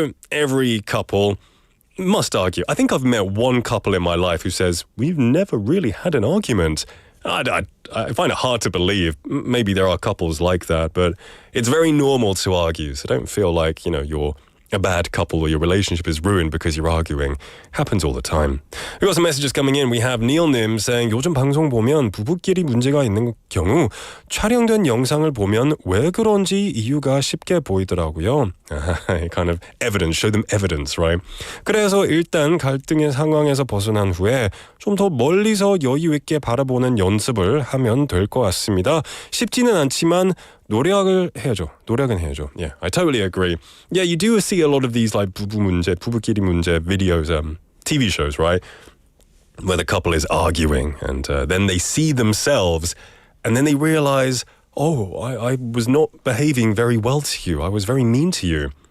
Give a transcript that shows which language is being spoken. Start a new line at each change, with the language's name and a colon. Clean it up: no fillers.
English: Every couple must argue. I think I've met one couple in my life who says, we've never really had an argument. I find it hard to believe. Maybe there are couples like that, but it's very normal to argue. So don't feel like, you're a bad couple or your relationship is ruined because you're arguing. Happens all the time. We've got some messages coming in. We have Neil Nim saying
Korean: 요즘 방송 보면 부부끼리 문제가 있는 경우 촬영된 영상을 보면 왜 그런지 이유가 쉽게 보이더라고요.
English: Kind of evidence, show them evidence, right?
Korean: 그래서 일단 갈등의 상황에서 벗어난 후에 좀 더 멀리서 여유 있게 바라보는 연습을 하면 될 것 같습니다. 쉽지는 않지만 노력은 해야죠.
English: Yeah, I totally agree. Yeah, you do see a lot of these like
Korean: 부부끼리 문제
English: videos, TV shows, right? Where the couple is arguing and then they see themselves and then they realize, I was not behaving very well to you. I was very mean to you.